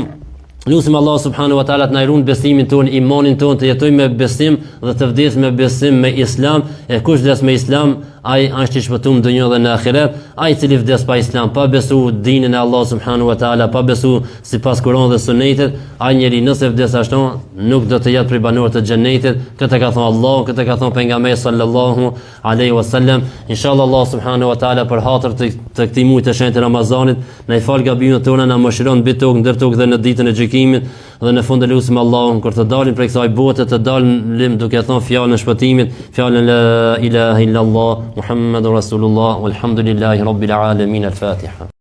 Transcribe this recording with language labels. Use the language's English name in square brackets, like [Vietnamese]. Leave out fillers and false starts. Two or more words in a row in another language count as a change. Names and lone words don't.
[Albanian] Lutim Allah [Arabic] سبحانه وتعالى [Albanian] të na ruan besimin ton, imanin ton, të jetojmë me besim dhe të vdesim me besim me Islam. E kush vdes me Islam, ai është i shpëtuar në dunjë dhe në ahiret. Ai i cili vdes pa Islam, pa besu dinën e Allah [Arabic] سبحانه وتعالى, [Albanian] pa besu sipas Kuranit dhe Sunetit, ai njeri nëse vdes ashtu, nuk do të jetë prej banorëve të xhenetit. Këtë ka thënë Allah, këtë ka thënë pejgamberi [Arabic] صلى الله عليه وسلم. [Albanian] Inshallah Allah [Arabic] سبحانه وتعالى [Albanian] për hatër të këtij muaji të shenjtë Ramazanit, na i fal gabimet tona, na mëshiron mbi tokë, ndër tokë dhe në ditën e gjykimit. Dhe në fund e lutim Allahun kur të dalim prej kësaj bote, të dalim duke thënë fjalën e shpëtimit, fjalën [Arabic] لا إله إلا الله محمد رسول الله والحمد لله رب العالمين. [Albanian] Al-Fatiha.